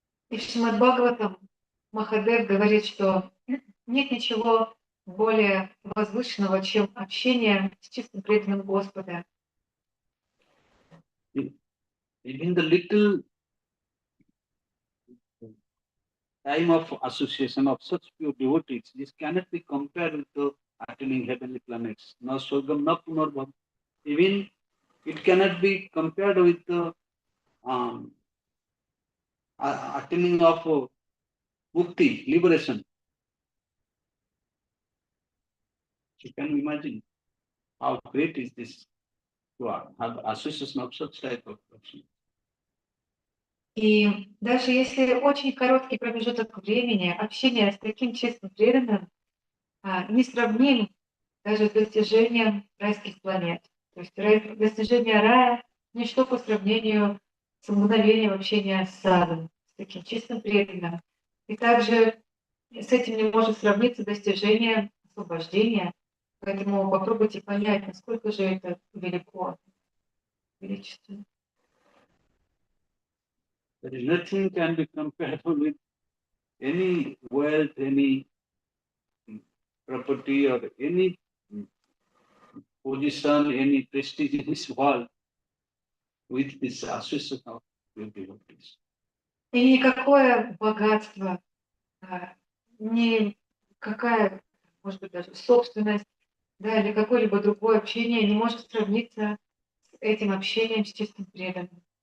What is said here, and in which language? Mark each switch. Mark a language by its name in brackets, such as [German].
[Russian] И в Шримад Бхагаватам Махадев говорит, что нет ничего более возвышенного, чем общение с чистым преданным Господа. [English] Even the little time of association of such pure devotees, this cannot be compared with the attaining heavenly planets. [Sanskrit] Na Swargam, na Punarbhavam. [English] Even it cannot be compared with the attaining of mukti, liberation. You can imagine how great is this to have association of such type of person. [Russian] И даже если очень короткий промежуток времени общения с таким чистым преданным не сравним даже с достижением райских планет. То есть достижение рая – ничто по сравнению с мгновением общения с садом, с таким чистым преданным. И также с этим не может сравниться достижение освобождения. Поэтому попробуйте понять, насколько же это велико, величественно. [English] There is nothing can be compared with any wealth, any property, or any position, any prestige in this world with this association of pure devotees. [Russian] И никакое богатство, никакая, может быть, даже собственность, да, или какое-либо другое общение не может сравниться с этим общением с чистым преданным.